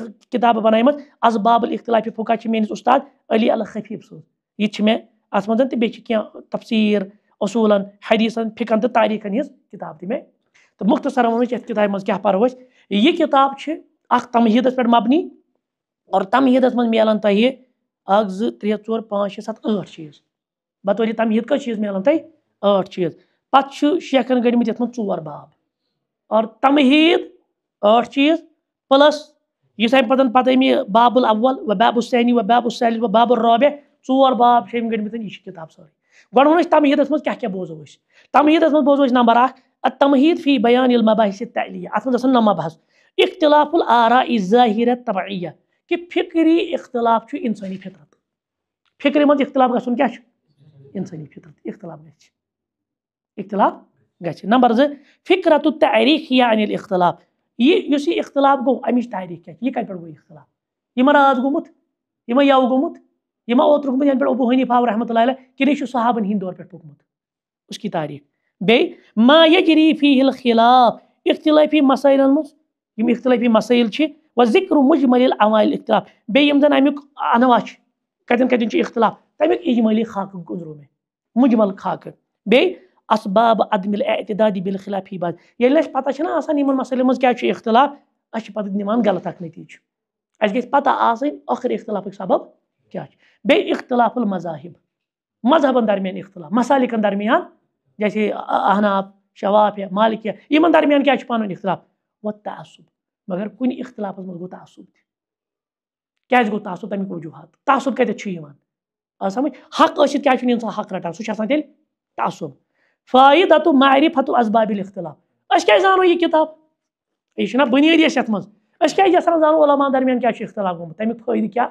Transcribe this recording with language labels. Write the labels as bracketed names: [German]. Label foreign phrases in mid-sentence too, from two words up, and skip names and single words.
[Kashmiri] کِتابہٕ بنایمژٕ اسباب الاختلاف فقہ چھِ میٲنِس اُستاد علی الخفیٖف سٕنٛز یہِ تہِ چھِ مےٚ اَتھ منٛز تہٕ بیٚیہِ چھِ کینٛہہ تفسیٖر اصوٗلن حدیٖثن فِقن تہٕ تاریٖخن ہِنٛز کِتاب تہِ مےٚ تہٕ مختصرن ووٚن یَتھ کِتابہِ منٛز کیٛاہ پرو أسۍ یہِ کِتاب چھِ اکھ تمہیٖدس پٮ۪ٹھ مبنی اور تمہیٖدس منٛز مِلان تۄہہِ 1 2 3 4 5 6 7 8 چیٖز بطورِ تمہیٖد کٔژ چیٖز مِلان تۄہہِ 8 چیٖز پتہٕ چھُ شیخن گٔڑمٕتۍ یَتھ منٛز 4 باب اور تمہیٖد 8 چیٖز پٕلس یُس اَمہِ پتہٕ أمۍ [Arabic] باب الاول و باب الثانی و باب الثالث و باب الرابع [Kashmiri] 4 باب چھِ أمۍ گٔڑمٕتۍ یہِ چھِ کِتاب سٲرٕے گۄڈٕ ووٚن أسۍ تمہیٖدس منٛز کیٛاہ کیٛاہ بوزو أسۍ تمہیٖدس منٛز بوزو أسۍ نمبر 1 [Arabic] التمہیٖد فی بیان المباحث التعلیہ [Kashmiri] اَتھ منٛز آسان 9 مبحث [Arabic] اختلاف الآراء الظاہرہ طبعیہ [Kashmiri] کہِ فِکری اختلاف چھُ اِنسٲنی فطرت فِکرِ منٛز اختلاف گژھُن کیٛاہ چھُ اِنسٲنی فطرت اختلاف گژھِ نمبر 2 [Arabic] فِکرت التعریٖخیہ عن الاختلاف [Kashmiri] یُس یہِ اختلاف گوٚو اَمِچ تاریٖخ کیٛاہ چھِ یہِ کَتہِ پٮ۪ٹھ گوٚو اختلاف یہِ ما راتھ گوٚمُت یہِ ما یَوٕ گوٚمُت یہِ ما اوترٕ گوٚمُت یَنہٕ پٮ۪ٹھ ابوٗ حنیٖفہ آو [Arabic] رحمتہ اللہ علیہ [Kashmiri] کِنہٕ یہِ چھُ صحابن ہِنٛدۍ دور پٮ۪ٹھ پوٚکمُت [Urdu] اس کی تاریٖخ [Kashmiri] بیٚیہِ [Arabic] ما یجری فیہ الخلاف [Kashmiri] اختلٲفی مسٲیلن منٛز یِم اختلٲفی مسٲیل چھِ [Arabic] و ذکر مجمل العوامل الاختلاف [Kashmiri] بیٚیہِ یِم زن امیُک انواع چھِ کتٮ۪ن کتٮ۪ن چھُ اختلاف تمیُک اجمٲلی خاکہٕ گُزرو مےٚ مجمل خاکہٕ بیٚیہِ [Arabic] اسباب عدم الاعتداد بالخلاف فی بعض [Kashmiri] ییٚلہِ اَسہِ پتہ چھنہ آسان یِمن مسٲیلن منٛز کیٛاہ چھُ اختلاف اَسہِ چھِ پتہٕ نِوان غلط اکھ نٔتیٖجہٕ اَسہِ گژھِ پتہ آسٕنۍ ٲخٕر اختلافٕکۍ سبب کیٛاہ چھِ بیٚیہِ [Arabic] اختلاف المذاہب [Kashmiri] مذہبن درمیان اختلاف مسالِکن درمیان جیسے احناف شوافیہ مالکیہ یِمن درمیان کیٛاہ چھُ پانہٕ ؤنۍ اختلاف و تعصب مگر کُنہِ اختلافس منٛز گوٚو تعصب تہِ کیٛازِ گوٚو تعصب تمیُک وجوٗہات تعصب کتٮ۪تھ چھُ یِوان آ سمجھ حق ٲسِتھ کیٛازِ چھُنہٕ اِنسان حق رٹان سُہ چھُ آسان تیٚلہِ تعصب [Arabic] فایدۃ معرفۃ اسباب الاختلاف [Kashmiri] أسۍ کیٛازِ زانو یہِ کِتاب یہِ چھُنہ بُنیٲدی اَسہِ یَتھ منٛز أسۍ کیٛازِ یژھان زانو علماء درمیان کیٛاہ چھُ اختلاف گوٚمُت تمیُک فٲیدٕ کیٛاہ